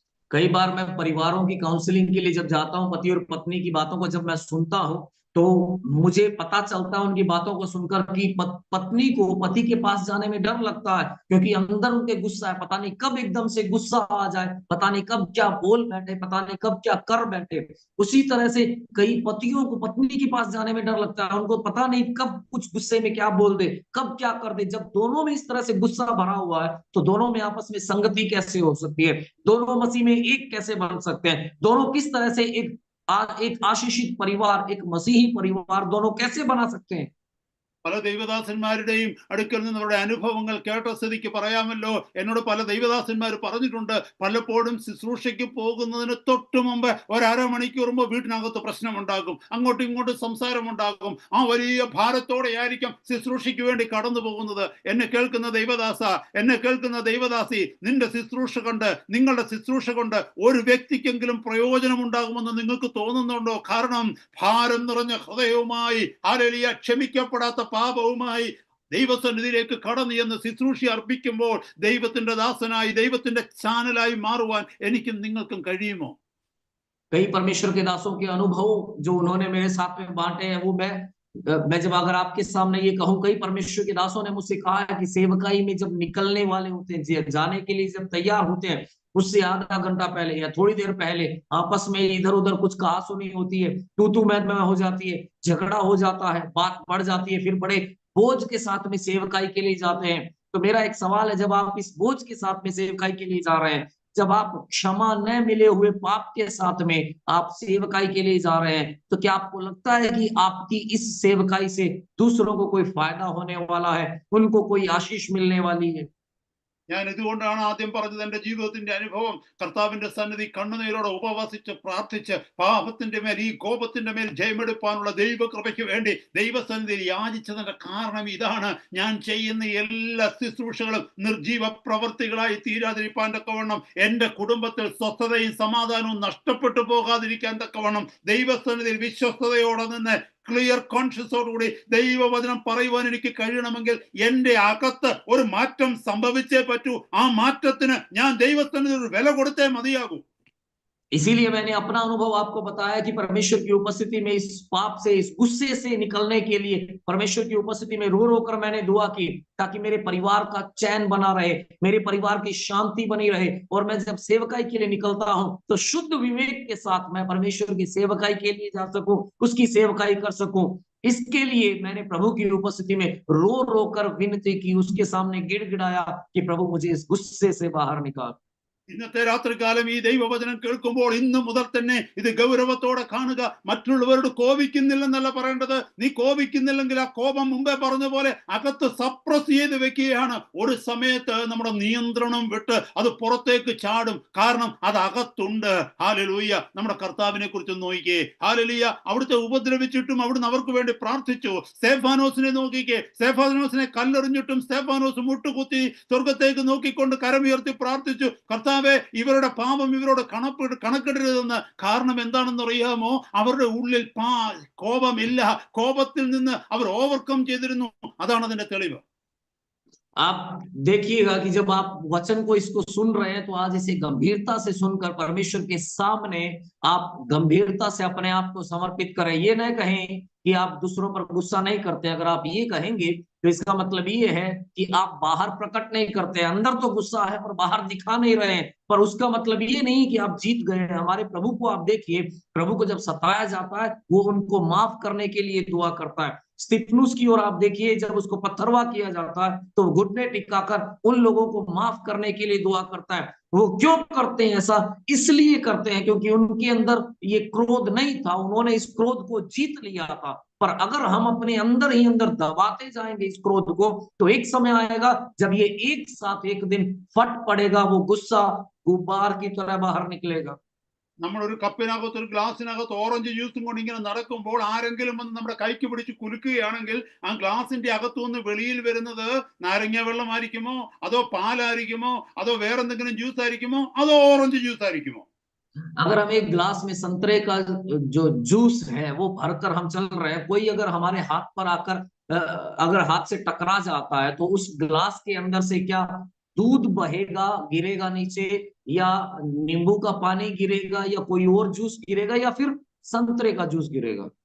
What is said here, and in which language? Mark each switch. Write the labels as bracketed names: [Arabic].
[Hindi] कई बार मैं परिवारों की काउंसलिंग के लिए जब जाता हूं, पति और पत्नी की बातों को जब मैं सुनता हूं, तो मुझे पता चलता है उनकी बातों को सुनकर कि पत्नी को पति के पास जाने में डर लगता है, क्योंकि अंदर उनके गुस्सा है। पता नहीं कब एकदम से गुस्सा आ जाए, पता नहीं कब क्या बोल बैठे, पता नहीं कब क्या कर बैठे। उसी तरह से कई पतियों को पत्नी के पास जाने में डर लगता है, उनको पता नहीं कब कुछ गुस्से में क्या बोल दे, कब क्या कर दे। जब दोनों में इस तरह से गुस्सा भरा हुआ है, तो दोनों में आपस में संगति कैसे हो सकती है? दोनों मसीह में एक कैसे बन सकते हैं? दोनों किस तरह से एक आशीषित परिवार, एक मसीही परिवार, दोनों कैसे बना सकते हैं? [Malayalam] പല ദൈവദാസന്മാരുടെയും അടുക്കൽ നിന്ന് അവരുടെ അനുഭവങ്ങൾ കേട്ട സ്ഥിതിക്ക് പറയാമല്ലോ. എന്നോട് പല ദൈവദാസന്മാർ പറഞ്ഞിട്ടുണ്ട്, പലപ്പോഴും ശുശ്രൂഷയ്ക്ക് പോകുന്നതിന് തൊട്ട് മുമ്പ് ഒരു അരമണിക്കൂർ മുമ്പ് വീട്ടിനകത്ത് പ്രശ്നമുണ്ടാകും, അങ്ങോട്ടും ഇങ്ങോട്ടും സംസാരമുണ്ടാകും. ആ വലിയ ഭാരത്തോടെ ആയിരിക്കും ശുശ്രൂഷയ്ക്ക് വേണ്ടി കടന്നു പോകുന്നത്. എന്നെ കേൾക്കുന്ന ദൈവദാസ, എന്നെ കേൾക്കുന്ന ദൈവദാസി, നിന്റെ ശുശ്രൂഷ കൊണ്ട്, നിങ്ങളുടെ ശുശ്രൂഷ കൊണ്ട് ഒരു വ്യക്തിക്കെങ്കിലും പ്രയോജനമുണ്ടാകുമെന്ന് നിങ്ങൾക്ക് തോന്നുന്നുണ്ടോ? കാരണം ഭാരം നിറഞ്ഞ ഹൃദയവുമായി, ഹല്ലേലൂയ, ക്ഷമിക്കപ്പെടാത്ത പാപവുമായി ദൈവസന്നിധിയിലേക്ക് കടന്നു എന്ന് ശുശ്രൂഷ അർപ്പിക്കുമ്പോൾ ദൈവത്തിന്റെ ദാസനായി, ദൈവത്തിന്റെ ചാനലായി മാറുവാൻ എനിക്കും നിങ്ങൾക്കും കഴിയുമോ? [Hindi] कई परमेश्वर के दासों के अनुभव जो उन्होंने मेरे साथ में बांटे हैं, वो मैं जब अगर आपके सामने ये कहूं, कई परमेश्वर के दासों ने मुझसे कहा है कि सेवकाई में जब निकलने वाले होते हैं, जाने के लिए जब तैयार होते हैं, उससे आधा घंटा पहले या थोड़ी देर पहले आपस में इधर उधर कुछ कहासुनी होती है, तू मैं हो जाती है, झगड़ा हो जाता है, बात बढ़ जाती है, फिर बड़े बोझ के साथ में सेवकाई के लिए जाते हैं। तो मेरा एक सवाल है, जब आप इस बोझ के साथ में सेवकाई के लिए जा रहे हैं, जब आप क्षमा न मिले हुए पाप के साथ में आप सेवकाई के लिए जा रहे हैं, तो क्या आपको लगता है कि आपकी इस सेवकाई से दूसरों को कोई फायदा होने वाला है, उनको कोई आशीष मिलने वाली है? [Malayalam] ഞാൻ ഇതുകൊണ്ടാണ് ആദ്യം പറഞ്ഞത്, എന്റെ ജീവിതത്തിന്റെ അനുഭവം കർത്താവിന്റെ സന്നിധി കണ്ണുനീരോടെ ഉപവസിച്ച് പ്രാർത്ഥിച്ച് പാപത്തിന്റെ മേൽ, ഈ കോപത്തിന്റെ മേൽ ജയമെടുപ്പാനുള്ള ദൈവകൃപയ്ക്ക് വേണ്ടി ദൈവസന്നിധിയിൽ യാചിച്ചതിന്റെ കാരണം ഇതാണ്. ഞാൻ ചെയ്യുന്ന എല്ലാ ശുശ്രൂഷകളും നിർജീവ പ്രവർത്തികളായി തീരാതിരിക്കാൻ തക്കവണ്ണം, എന്റെ കുടുംബത്തിൽ സ്വസ്ഥതയും സമാധാനവും നഷ്ടപ്പെട്ടു പോകാതിരിക്കാൻ തക്കവണ്ണം ദൈവസന്നിധിയിൽ വിശ്വസ്തയോടെ നിന്ന് [English] clear കോൺഷ്യസോടുകൂടി [Malayalam] ദൈവവചനം പറയുവാൻ എനിക്ക് കഴിയണമെങ്കിൽ എന്റെ അകത്ത് ഒരു മാറ്റം സംഭവിച്ചേ പറ്റൂ. ആ മാറ്റത്തിന് ഞാൻ ദൈവത്തിന് ഒരു വില കൊടുത്തേ മതിയാകൂ. [Hindi] इसीलिए मैंने अपना अनुभव आपको बताया कि परमेश्वर की उपस्थिति में इस पाप से, इस गुस्से से निकलने के लिए परमेश्वर की उपस्थिति में रो रो कर मैंने दुआ की, ताकि मेरे परिवार का चैन बना रहे, मेरे परिवार की शांति बनी रहे, और मैं जब सेवकाई के लिए निकलता हूं तो शुद्ध विवेक के साथ मैं परमेश्वर की सेवकाई के लिए जा सकूं, उसकी सेवकाई कर सकूं। इसके लिए मैंने प्रभु की उपस्थिति में रो रो कर विनती की, उसके सामने गिड़गिड़ाया कि प्रभु मुझे इस गुस्से से बाहर निकाल। [Malayalam] ഇന്നത്തെ രാത്രികാലം ഈ ദൈവവചനം കേൾക്കുമ്പോൾ ഇന്ന് മുതൽ തന്നെ ഇത് ഗൗരവത്തോടെ കാണുക. മറ്റുള്ളവരോട് കോപിക്കുന്നില്ലെന്നല്ല പറയേണ്ടത്. നീ കോപിക്കുന്നില്ലെങ്കിൽ ആ കോപം മുമ്പേ പറഞ്ഞ പോലെ അകത്ത് സപ്രസ് ചെയ്ത് വെക്കുകയാണ്. ഒരു സമയത്ത് നമ്മുടെ നിയന്ത്രണം വിട്ട് അത് പുറത്തേക്ക് ചാടും. കാരണം അത് അകത്തുണ്ട്. ഹല്ലേലൂയ. നമ്മുടെ കർത്താവിനെ കുറിച്ച് നോക്കിക്കേ. ഹല്ലേലൂയ. അവിടുത്തെ ഉപദ്രവിച്ചിട്ടും അവിടുന്ന് അവർക്ക് വേണ്ടി പ്രാർത്ഥിച്ചു. സ്തെഫാനോസിനെ നോക്കിക്കേ. സ്തെഫാനോസിനെ കല്ലെറിഞ്ഞിട്ടും സ്തെഫാനോസ് മുട്ടുകുത്തി സ്വർഗത്തേക്ക് നോക്കിക്കൊണ്ട് കരമുയർത്തി പ്രാർത്ഥിച്ചു, കർത്താവേ, ഇവരുടെ പാപം ഇവരോട് കണക്കിടരുതെന്ന്. കാരണം എന്താണെന്ന് അറിയാമോ? അവരുടെ ഉള്ളിൽ കോപമില്ല. കോപത്തിൽ നിന്ന് അവർ ഓവർകം ചെയ്തിരുന്നു. അതാണ് അതിന്റെ തെളിവ്. [Hindi] आप देखिएगा कि जब आप वचन को इसको सुन रहे हैं, तो आज इसे गंभीरता से सुनकर परमेश्वर के सामने आप गंभीरता से अपने आप को समर्पित करें। ये नहीं कहें कि आप दूसरों पर गुस्सा नहीं करते। अगर आप ये कहेंगे तो इसका मतलब ये है कि आप बाहर प्रकट नहीं करते, अंदर तो गुस्सा है पर बाहर दिखा नहीं रहे हैं। पर उसका मतलब ये नहीं कि आप जीत गए हैं। हमारे प्रभु को आप देखिए, प्रभु को जब सताया जाता है, वो उनको माफ करने के लिए दुआ करता है। स्तिफनुस की ओर आप देखिए, जब उसको पत्थरवा किया जाता है तो घुटने टिकाकर उन लोगों को माफ करने के लिए दुआ करता है। वो क्यों करते हैं ऐसा? इसलिए करते हैं क्योंकि उनके अंदर ये क्रोध नहीं था, उन्होंने इस क्रोध को जीत लिया था। पर अगर हम अपने अंदर ही अंदर दबाते जाएंगे इस क्रोध को, तो एक समय आएगा जब ये एक साथ एक दिन फट पड़ेगा, वो गुस्सा गुब्बार की तरह बाहर निकलेगा। [Malayalam] നമ്മളൊരു കപ്പിനകത്ത്, ഒരു ഗ്ലാസിനകത്ത് ഓറഞ്ച് ജ്യൂസും കൊണ്ട് ഇങ്ങനെ നടക്കുമ്പോൾ ആരെങ്കിലും വന്ന് നമ്മുടെ കൈക്ക് പിടിച്ച് കുലുക്കുകയാണെങ്കിൽ ആ ഗ്ലാസിന്റെ അകത്തുനിന്ന് വെളിയിൽ വരുന്നത് നാരങ്ങ വെള്ളമായിരിക്കുമോ, അതോ പാലായിരിക്കുമോ, അതോ വേറെന്തെങ്കിലും ജ്യൂസ് ആയിരിക്കുമോ, അതോ ഓറഞ്ച് ജ്യൂസ് ആയിരിക്കുമോ? [Hindi] अगर हम एक ग्लास में संतरे का जो जूस है वो भरकर हम चल रहे हैं, कोई अगर हमारे हाथ पर आकर अगर हाथ से टकरा जाता है, तो उस ग्लास के अंदर से क्या दूध बहेगा, गिरेगा नीचे, या नींबू का पानी गिरेगा, या कोई और जूस गिरेगा, या फिर संतरे का जूस गिरेगा?